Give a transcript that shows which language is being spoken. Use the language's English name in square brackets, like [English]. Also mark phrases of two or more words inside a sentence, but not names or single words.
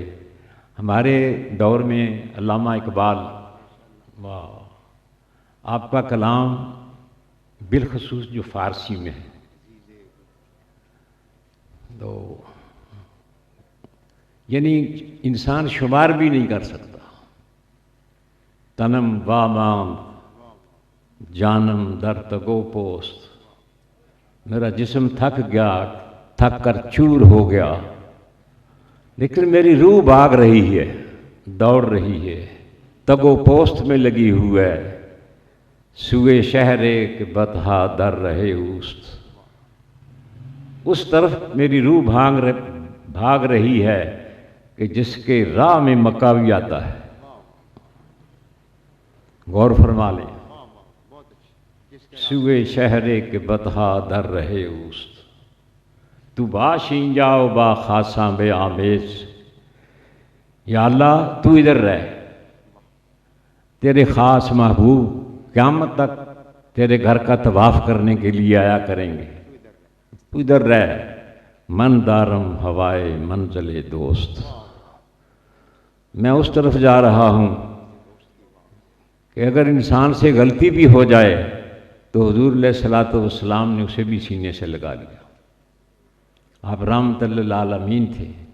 [Urdu] ہمارے دور میں علامہ اقبال، آپ کا کلام بالخصوص جو فارسی میں ہے، تو یعنی انسان شمار بھی نہیں کر سکتا، [Persian] تنم وامام جانم در تگو پوست، [Urdu] میرا جسم تھک گیا، تھک کر چور ہو گیا، لیکن میری روح بھاگ رہی ہے، دوڑ رہی ہے، [Persian] تگو پوست [Urdu] میں لگی ہوئی ہے، [Persian] سوئے شہرے کے بطحا در رہے اوست، [Urdu] اس طرف میری روح بھاگ رہی ہے کہ جس کے راہ میں مکہ بھی آتا ہے۔ غور فرما لیں، [Persian] سوئے شہرے کے بطحا در رہے اوست، تو باشین جاؤ با خاصاں بے آمیز، [Urdu] یا اللہ تو ادھر رہ، تیرے خاص محبوب قیامت تک تیرے گھر کا طواف کرنے کے لیے آیا کریں گے، تو ادھر رہ، [Persian] من دارم ہوائے منزل دوست، [Urdu] میں اس طرف جا رہا ہوں کہ اگر انسان سے غلطی بھی ہو جائے تو حضور علیہ الصلوۃ والسلام نے اسے بھی سینے سے لگا لیا۔ آپ رحمت للعالمین تھے۔